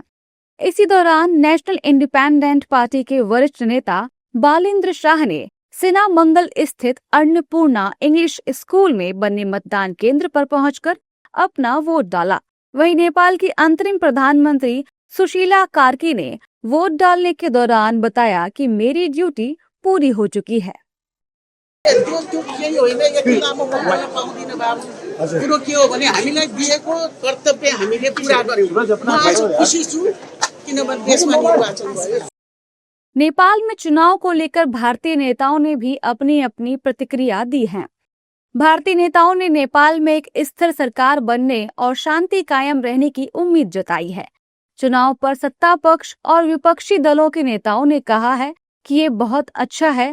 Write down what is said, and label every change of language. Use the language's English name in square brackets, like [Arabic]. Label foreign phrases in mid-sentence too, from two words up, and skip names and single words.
[Hindi] इसी दौरान नेशनल इंडिपेंडेंट पार्टी के वरिष्ठ नेता बालेंद्र शाह ने सिना मंगल स्थित अन्नपूर्णा इंग्लिश स्कूल में बने मतदान केंद्र पर पहुंचकर अपना वोट डाला। वहीं नेपाल की अंतरिम प्रधानमंत्री सुशीला कार्की ने वोट डालने के दौरान बताया कि मेरी ड्यूटी पूरी हो चुकी है। [Nepali] त्यो केही होइन, यति लामो मौका पाउँदिन बाबु। कुरो के हो भने हामीलाई दिएको कर्तव्य हामीले पूरा गर्यौं। म आज खुसी छु किनभने देशमा निर्वाचन भयो। [Hindi] नेपाल में चुनाव को लेकर भारतीय नेताओं ने भी अपनी अपनी प्रतिक्रिया दी है। भारतीय नेताओं ने नेपाल में एक स्थिर सरकार बनने और शांति कायम रहने की उम्मीद जताई है। चुनाव पर सत्ता पक्ष और विपक्षी दलों के नेताओं ने कहा है कि ये बहुत अच्छा है।